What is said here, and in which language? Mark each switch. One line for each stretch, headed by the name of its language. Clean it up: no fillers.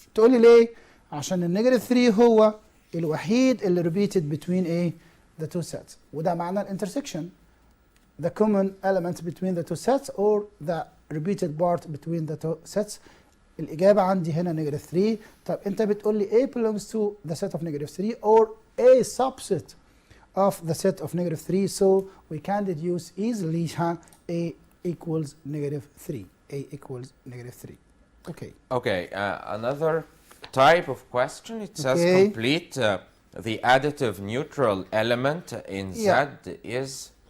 Arabic: تقول لي ليه؟ عشان النيجاتيف 3 هو الوحيد اللي
English: repeated between A the two sets.
Arabic: وده معنى الانترسكشن.
English: The common element between the two sets or the repeated part between the two sets.
Arabic: الإجابة عندي هنا
English: negative 3.
Arabic: طب أنت بتقول لي
English: A belongs to the set of negative 3 or A subset of the set of negative 3, so we can deduce easily A equals negative 3. A equals negative 3. Okay. Okay, another type of question. It says complete the additive neutral element in Z is.